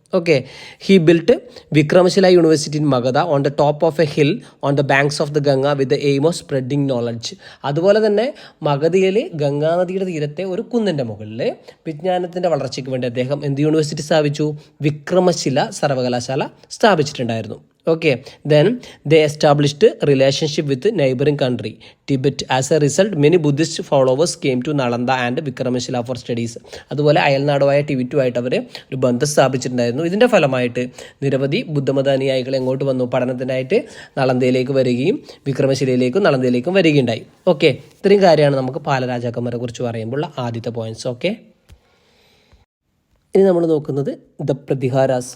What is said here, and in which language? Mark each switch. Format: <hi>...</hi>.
<en>Okay, he built Vikramashila university in Magadha on the top of a hill on the banks of the Ganga with the aim of spreading knowledge.</en> <ml>അതുപോലെ തന്നെ മഗധയിൽ ഗംഗാനദിയുടെ തീരത്തെ ഒരു കുന്നിൻ്റെ മുകളിൽ വിജ്ഞാനത്തിൻ്റെ വളർച്ചയ്ക്ക് വേണ്ടി അദ്ദേഹം എന്ത് യൂണിവേഴ്സിറ്റി സ്ഥാപിച്ചു? വിക്രമശില സർവകലാശാല സ്ഥാപിച്ചിട്ടുണ്ടായിരുന്നു.</ml> <en>Okay, then they established relationship with neighboring country Tibet. As a result, many Buddhist followers came to Nalanda and Vikramashila for studies.</en> <ml>അതുപോലെ അയൽനാടുമായ ടിബറ്റുമായിട്ട് അവർ ഒരു ബന്ധം സ്ഥാപിച്ചിട്ടുണ്ടായിരുന്നു. ഇതിൻ്റെ ഫലമായിട്ട് നിരവധി ബുദ്ധമതാനുയായികൾ എങ്ങോട്ട് വന്നു? പഠനത്തിനായിട്ട് നളന്ദയിലേക്ക് വരികയും വിക്രമശിലയിലേക്കും നളന്ദയിലേക്കും വരികയുണ്ടായി. ഓക്കെ, ഇത്രയും കാര്യമാണ് നമുക്ക് പാലരാജാക്കന്മാരെ കുറിച്ച് പറയുമ്പോൾ ആദ്യത്തെ പോയിന്റ്സ്. ഓക്കെ, ഇനി നമ്മൾ നോക്കുന്നത് ദ പ്രതിഹാരാസ്.</ml>